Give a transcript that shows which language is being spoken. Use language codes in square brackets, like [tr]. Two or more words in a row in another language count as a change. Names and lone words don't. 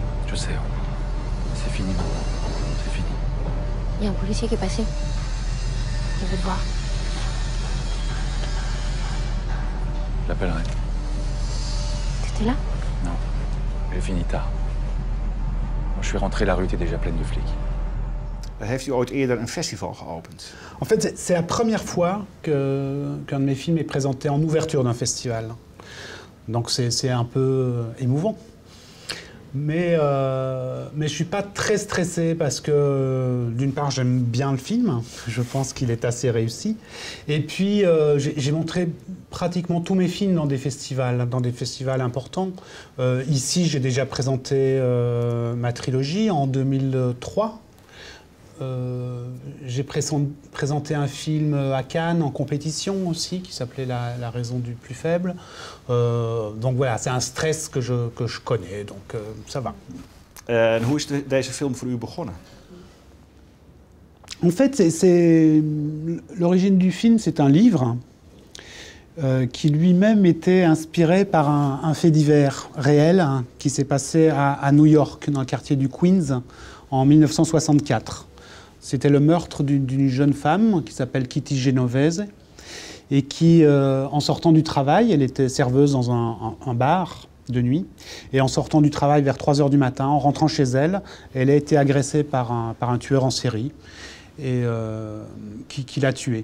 [fr] Je sais. C'est fini maintenant. C'est fini. Il y a un policier qui est passé. Il veut te voir. Je l'appellerai. T'étais là? Non. J'ai fini tard. Quand je suis rentré, la rue était déjà pleine de flics. [nl] Heeft u ooit eerder een festival geopend? [fr] En fait, c'est la première fois qu'un de mes films est présenté en ouverture d'un festival. Donc c'est un peu émouvant. Mais je ne suis pas très stressé parce que, d'une part, j'aime bien le film. Je pense qu'il est assez réussi. Et puis, j'ai montré pratiquement tous mes films dans des festivals importants. Ici, j'ai déjà présenté ma trilogie en 2003. J'ai présenté un film à Cannes en compétition aussi, qui s'appelait la raison du plus faible. Donc voilà, c'est un stress que je connais, donc ça va. [nl] En hoe is deze film voor u begonnen? [fr] En fait, l'origine du film, c'est un livre qui lui-même était inspiré par un fait divers réel qui s'est passé à New York, dans le quartier du Queens, en 1964. C'était le meurtre d'une jeune femme qui s'appelle Kitty Genovese et qui, en sortant du travail, elle était serveuse dans un bar de nuit, et en sortant du travail vers 3 h du matin, en rentrant chez elle, elle a été agressée par un tueur en série et qui l'a tuée.